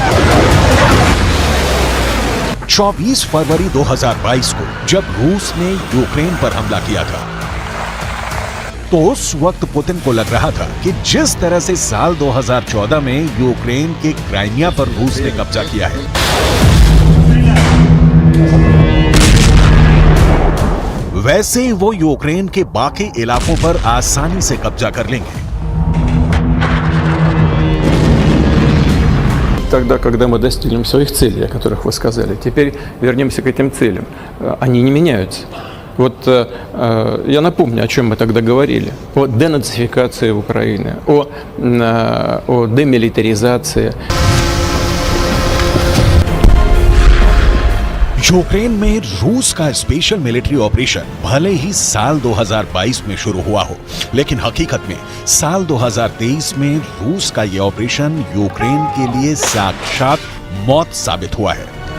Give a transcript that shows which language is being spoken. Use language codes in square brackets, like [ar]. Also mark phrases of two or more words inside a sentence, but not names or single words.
[hi] 24 फरवरी 2022 को जब रूस ने यूक्रेन पर हमला किया था, तो उस वक्त पुतिन को लग रहा था कि जिस तरह से साल 2014 में यूक्रेन के क्राइमिया पर रूस ने कब्जा किया है, वैसे ही वो यूक्रेन के बाकी इलाकों पर आसानी से कब्जा कर लेंगे। [ru] Тогда, когда мы достигнем своих целей, о которых вы сказали, теперь вернемся к этим целям. Они не меняются. Вот я напомню, о чем мы тогда говорили. О денацификации Украины, о демилитаризации. [hi] यूक्रेन में रूस का [en] special military operation [hi] भले ही साल 2022 में शुरू हुआ हो, लेकिन हकीकत में साल 2023 में रूस का यह ऑपरेशन यूक्रेन के लिए साक्षात मौत साबित हुआ है।